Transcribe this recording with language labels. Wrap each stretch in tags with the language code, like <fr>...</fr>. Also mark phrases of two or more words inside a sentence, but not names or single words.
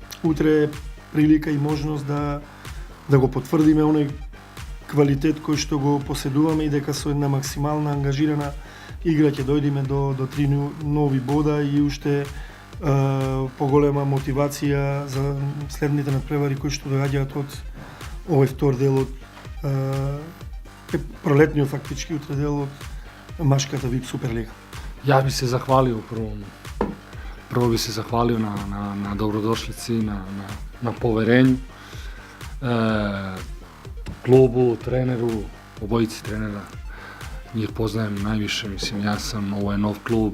<mk>утре прилика и можност да го потврдиме оној квалитет кој што го поседуваме и дека со една максимална ангажирана игра ќе дојдеме до 3 нови бода и уште поголема мотивација за следните надпревари кои што доаѓаат од овој втор дел од пролетниот фактички утре дел од машката ВИП Суперлига.</mk> <sr>Ja bi se zahvalio prvo bi se zahvalio na dobrodošlici, na poverenju klubu, treneru, obojici trenera. Njih poznajem najviše, mislim, ovo je nov klub.</sr>